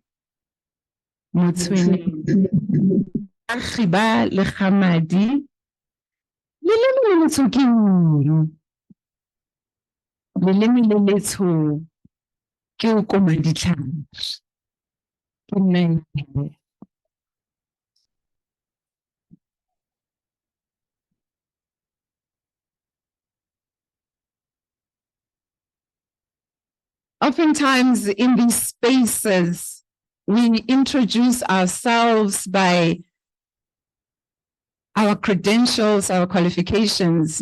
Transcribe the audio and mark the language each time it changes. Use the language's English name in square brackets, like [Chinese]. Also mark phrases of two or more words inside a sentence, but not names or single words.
[Southern Sotho] Motsweneng a khiba le Kgamadi, leleme le letsho ke eng? Leleme le letsho ke ho koma ditlhare. Ke nna. [English] Oftentimes in these spaces, we introduce ourselves by our credentials, our qualifications.